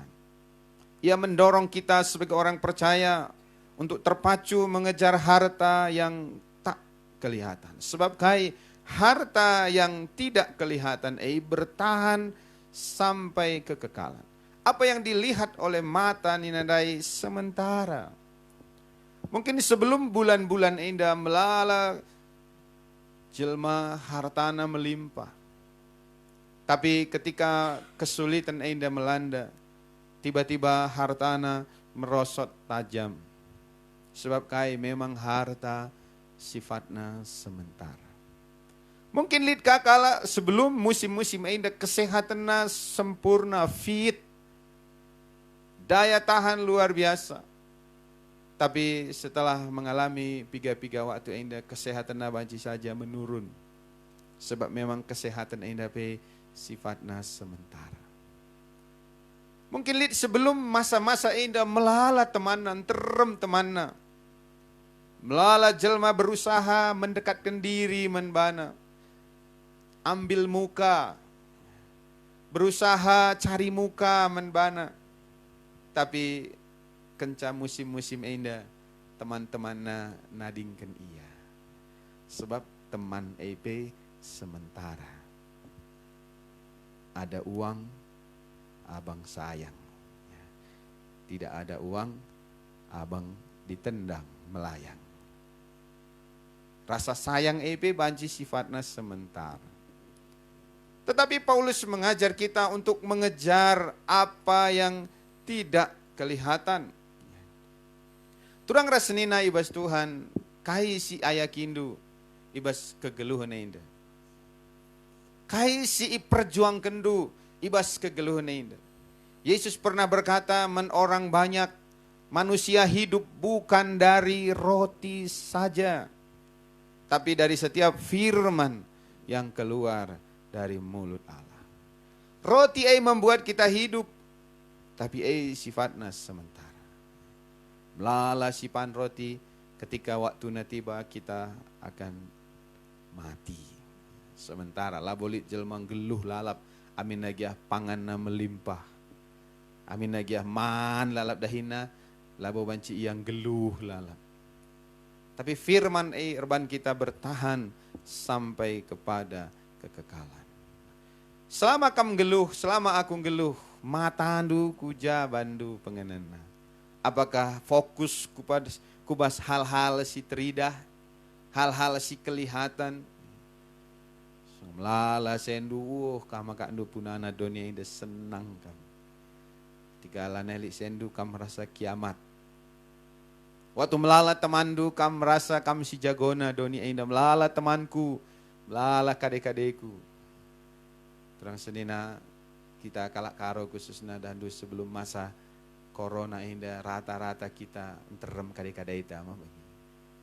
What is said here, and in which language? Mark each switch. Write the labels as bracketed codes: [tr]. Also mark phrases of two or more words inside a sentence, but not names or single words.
[id] Ia mendorong kita sebagai orang percaya untuk terpacu mengejar harta yang tak kelihatan. Sebab harta yang tidak kelihatan bertahan sampai kekekalan. Apa yang dilihat oleh mata ninadai sementara. Mungkin sebelum bulan-bulan [btx] indah melala jelma hartana [id] melimpah. Tapi ketika kesulitan indah melanda, tiba-tiba hartana merosot tajam. Sebab memang harta sifatnya sementara. Mungkin [btx] lid kakala [id] sebelum musim-musim indah kesehatannya sempurna, fit, daya tahan luar biasa. Tapi setelah mengalami [btx] piga-piga waktu indah, [id] kesehatan banci saja menurun. Sebab memang kesehatan indah sifatnya sementara. Mungkin lihat sebelum masa-masa [btx] indah melala temanan, terem temanna. Melala jelma [id] berusaha mendekatkan diri menbana. Ambil muka. Berusaha cari muka menbana. Tapi kenca musim-musim indah, teman-teman [btx] nadingkan ia. [id] Sebab teman sementara. Ada uang, abang sayang. Tidak ada uang, abang ditendang melayang. Rasa sayang banci sifatnya sementara. Tetapi Paulus mengajar kita untuk mengejar apa yang tidak kelihatan. [btx] Turang rasenina ibas Tuhan, si ayakindu ibas kegeluhan indah. Si perjuang kendu ibas kegeluhan indah. [id] Yesus pernah berkata, orang banyak, manusia hidup bukan dari roti saja, tapi dari setiap firman yang keluar dari mulut Allah. Roti membuat kita hidup, tapi sifatnya sementara. [btx] Melala sipan [id] roti, ketika waktu tiba kita akan mati. [btx] Sementara labolit jelma geluh lalap, amin nagiah panganna melimpah. Amin nagiah man lalap dahina, labo banci yang geluh lalap. [id] Tapi firman erban kita bertahan sampai kepada kekekalan. [btx] Selama kam geluh, selama aku geluh, matandu kuja bandu pengenena. [id] Apakah fokus kubas hal-hal si teridah, hal-hal si kelihatan. [btx] Melala sendu, kama kandu punana dunia ini senang kam. Tiga lanelik sendu kam merasa kiamat. Waktu melala temandu kam merasa kam si jagona dunia ini. Melala temanku, melala kadek-kadekku. Terang senina kita kalak karo khususnya dandu sebelum masa corona indah rata-rata kita terem kadek-kadek itu.